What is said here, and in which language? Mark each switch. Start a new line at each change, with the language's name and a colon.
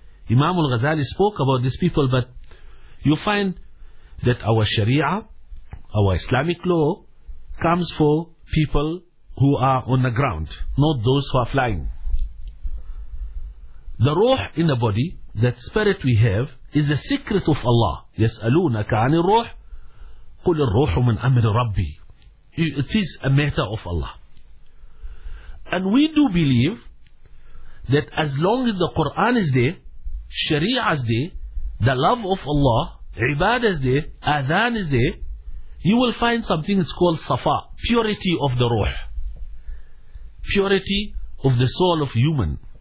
English: Imam Al-Ghazali spoke about these people, but you find that our Sharia, our Islamic law, comes for people who are on the ground, not those who are flying. The ruh in the body, that spirit we have, is a secret of Allah.
Arabic: يَسْأَلُونَكَ عَنِ الرُّحِ قُلِ الرُّحُ مِنْ أَمْرِ رَبِّي.
English: It is a matter of Allah. And we do believe that as long as the Quran is there, Sharia is there, the love of Allah, Ibadah is there, Adhan is there, you will find something that's called Safa, purity of the ruh, purity of the soul of human.